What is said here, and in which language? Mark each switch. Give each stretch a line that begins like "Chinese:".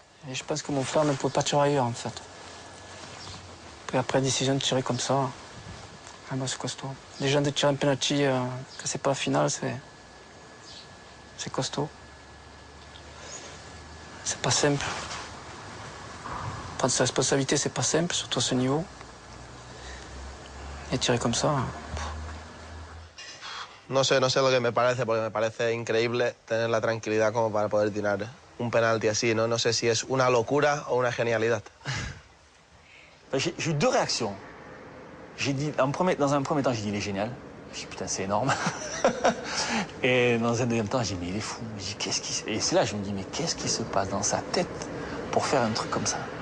French: Et je pense que mon frère ne pouvait pas tirer ailleurs, en fait. Puis après, la décision de tirer comme ça, ah bah, c'est costaud. Déjà de tirer un penalty, que c'est pas la finale, c'est costaud. C'est pas simple. Prendre sa responsabilité, c'est pas simple, surtout à ce niveau. Et tirer comme ça.
Spanish: No sé lo que me parece, porque me parece increíble tener la tranquilidad como para poder tirar un penalti así, ¿no? No sé si es una locura o una genialidad.
French: J'ai eu deux réactions. J'ai dit, dans un premier temps, j'ai dit, il est génial. J'ai dit, putain, c'est énorme. Et dans un deuxième temps, j'ai dit, mais il est fou. J'ai dit, Et c'est là, je me dis, mais qu'est-ce qui se passe dans sa tête pour faire un truc comme ça?